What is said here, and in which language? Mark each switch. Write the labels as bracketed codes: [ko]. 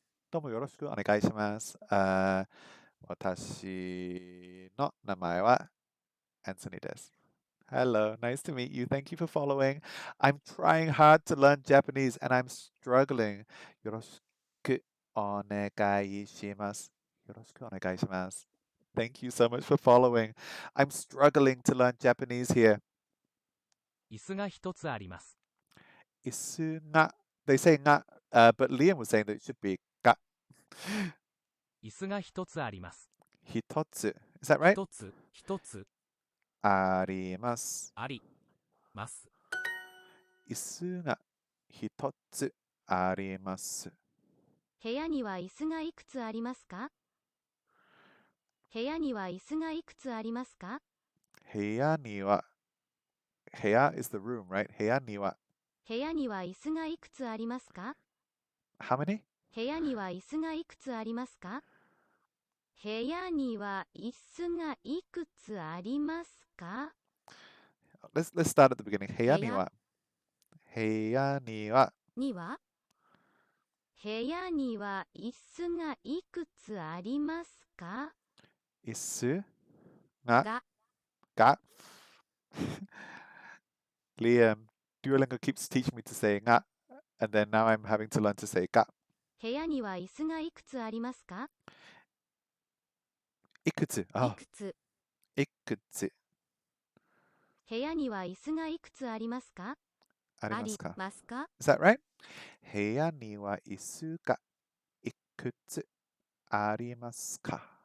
[ja] どうもよろしくお願いします。私の名前は Anthony です。 [en] Hello, nice to meet you. Thank you for following. I'm trying hard to learn Japanese and I'm struggling. [ja] よろしくお願いします。よろしくお願いします。 [en] Thank you so much for following. I'm struggling to learn Japanese here. [ja] 椅子が1つあります。椅子が [en] They say が、but Liam was saying that it should be が。 [ja] 椅子が1つあります。 [en] 1つ。Is that right? [ja] 1つ。1つ。あります。あります。椅子が1つあります。部屋には椅子がいくつありますか？部屋には椅子がいくつありますか？部屋には、 [en] 部屋 is the room, right? [ja] 部屋には、部屋には椅子がいくつありますか？ [en] how many? [ja] 部屋には椅子がいくつありますか？部屋には椅子がいくつありますか？ [en] Let's start at the beginning. [ja] 部屋には、部屋には、には部屋には椅子がいくつありますか？椅子が、が、 [en] Liam, Duolingo keeps teaching me to say が and then now I'm having to learn to say が。 [ja] 部屋には椅子がいくつありますか？いくつ、いくつ。いくつ部屋には椅子がいくつありますか？ありますか？ありますか？ [en] Is that right? [ja] 部屋には椅子がいくつありますか？